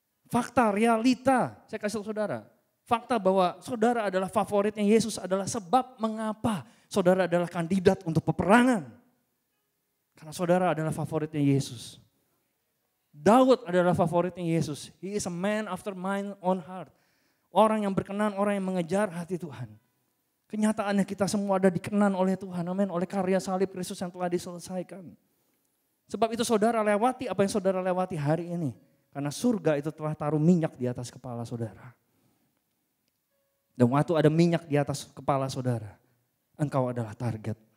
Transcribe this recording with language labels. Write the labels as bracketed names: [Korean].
[Indonesian] Fakta, realita, saya kasih tahu saudara. Fakta bahwa saudara adalah favoritnya Yesus adalah sebab mengapa saudara adalah kandidat untuk peperangan. Karena saudara adalah favoritnya Yesus. Daud adalah favoritnya Yesus. [English] He is a man after my own heart. [Indonesian] Orang yang berkenan, orang yang mengejar hati Tuhan. Kenyataannya kita semua ada dikenan oleh Tuhan. Amin. Oleh karya salib Kristus yang telah diselesaikan. Sebab itu saudara lewati apa yang saudara lewati hari ini. Karena surga itu telah taruh minyak di atas kepala saudara. Dan waktu ada minyak di atas kepala saudara, engkau adalah target.